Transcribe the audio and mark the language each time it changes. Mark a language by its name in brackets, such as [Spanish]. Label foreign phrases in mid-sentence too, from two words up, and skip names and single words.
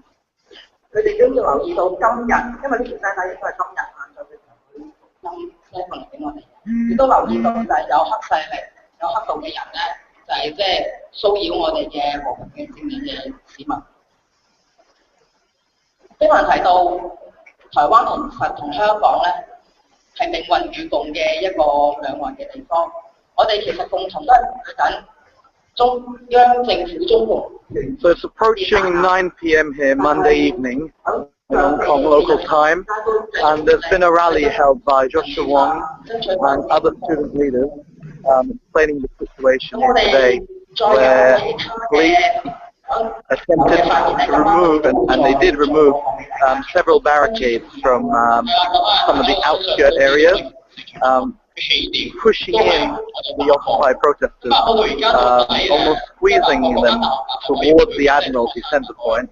[Cantonese] 佢哋都要留意到今日，因為呢條西帶應該係今日晏晝嘅時候會新聞嚟俾我哋，亦都留意到就係有黑勢力、有黑道嘅人咧，就係即係騷擾我哋嘅和平嘅正面嘅市民。飛凡提到台灣同香港咧。係命運與共嘅一個兩岸嘅地方，我哋其實共同都係面對緊中央政府中共。 [English] So it's approaching 9 p.m. here Monday evening in Hong Kong local time, and there's been a rally held by Joshua Wong and other student leaders explaining the situation here today, where police attempted to remove, and they did remove, several barricades from some of the outskirt areas, pushing in the Occupy protesters, almost squeezing them towards the Admiralty centre point.